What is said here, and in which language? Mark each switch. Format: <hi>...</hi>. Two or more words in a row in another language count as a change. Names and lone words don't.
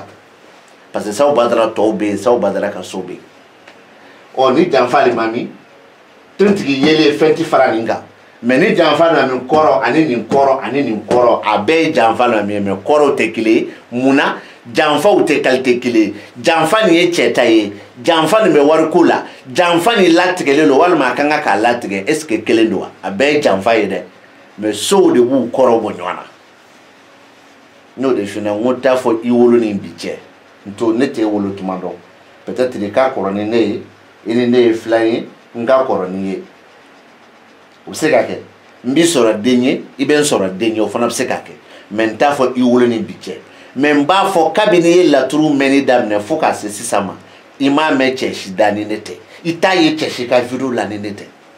<fr>parce que</fr> <bm>sabu badara tɔw bɛ yen sabu badara ka so bɛ yen ni janfa de ma min tontigi yelen fɛn tɛ fara nin kan mais ni janfa na min kɔrɔ ani nin kɔrɔ ani nin kɔrɔ a bɛɛ ye janfa na min mais kɔrɔw tɛ kelen ye munna janfaw tɛ qualité kelen ye janfa nin ye cɛ ta ye janfa nin bɛ wari ko la janfa nin latigɛlen don walima a kan ka k'a latigɛ</bm> <fr>est ce que</fr> <bm>kelen don wa a bɛɛ ye janfa ye dɛ mais sow de b'u kɔrɔ bɔ ɲɔgɔn na n'o de fana n ko t'a fɔ i wolo ni bi cɛ n to ne t'e wolo tuma dɔn</bm> <fr>peut être</fr> <bm>i ka kɔrɔ ni ne ye i ni ne ye filan ye n ka kɔrɔ ni ye o bɛ se ka kɛ n b'i sɔrɔ den ye i bɛ n sɔrɔ den ye o fana bɛ se ka kɛ mais n t'a fɔ i wolo ni bi cɛ mais n b'a fɔ kabini i ye laturu mɛnni daminɛ fo ka se sisan ma i m'a mɛn cɛ si da ni ne tɛ i t'a ye cɛ si ka video la ni ne tɛ</bm>